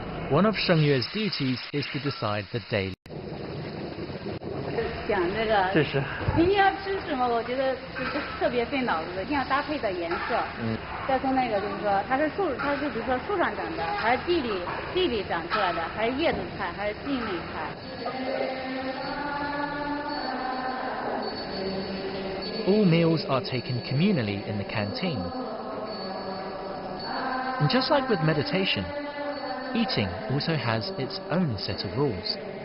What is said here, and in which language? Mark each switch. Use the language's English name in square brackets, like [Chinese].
[English] One of Shengyue's duties is to decide the daily. [Chinese] 讲这个，这是你要吃什么？我觉得是特别费脑子的，一定要搭配的颜色。再说那个就是说，它是比如说树上长的，还是地里长出来的，还是叶子菜，还是茎类菜。 [English] All meals are taken communally in the canteen. And just like with meditation, eating also has its own set of rules.